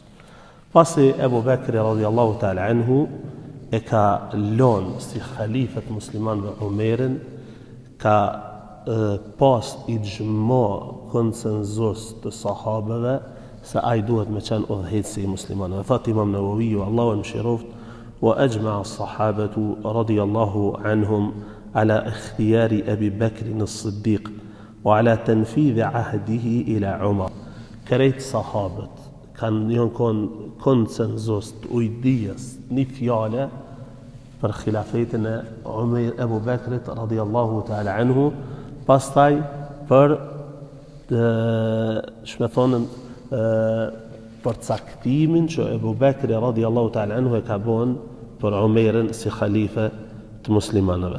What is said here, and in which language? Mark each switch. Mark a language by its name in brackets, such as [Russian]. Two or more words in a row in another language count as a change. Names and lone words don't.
[Albanian] Pasi Ebu Bekri [Arabic] رضي الله تعالى عنه [Albanian] e ka lënë si khalifet muslimanëve Umerin, ka pas i gjmo konsenzus të sahabeve se ai duhet me qenë udhëheci i muslimanëve. Thot Imam Nawawiu, Allahu e mëshiroft, [Arabic] وأجمع الصحابة رضي الله عنهم على اختيار أبي بكر الصديق وعلى تنفيذ عهده إلى عمر. [Albanian] Krejt sahabët kanë konsenzus të ujdijes një fjale për khilafetin e Ebu Bekrit [Arabic] رضي الله تعالى عنه, [Albanian] pastaj për për caktimin që Ebu Bekri [Arabic] رضي الله تعالى عنه [Albanian] e ka bon për Umerin si khalife të muslimanëve.